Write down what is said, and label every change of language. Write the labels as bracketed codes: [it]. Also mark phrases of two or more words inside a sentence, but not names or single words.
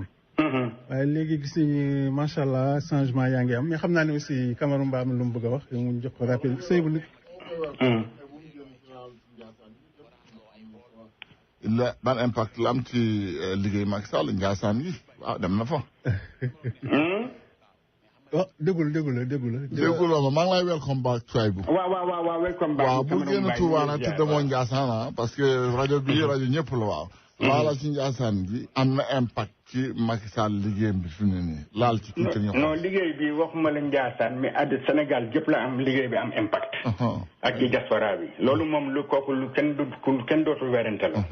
[wo] waaye léegi gis nañu [ar] ما شاء الله [wo] changement yaa ngi am mais xam naa ne aussi Camara Mba am lu mu bëgg a wax mu jox ko rappel Seydou. ban impact la am ci liggéey Macky Sall Ndiassane yi waaw dem na fa. oh déggul ma maa ngi lay [en] welcome back [wo] Souaibou. waaw [en] welcome back. [wo] waaw bu génn Touba nag tudde moo Ndiassane [fr] parce que [wo] rajo bi rajo ñëpp la waaw. laala ci Ndiassane bi am na impact ci Macky Sall liggéeyam bi fi mu ne nii laal ci tuuti ñu. non liggéey bi waxuma la Ndiassane mais àdd Sénégal gépp la am liggéey bi am impact. ak ci diaspora bi loolu moom lu kooku lu kenn dootul werante la.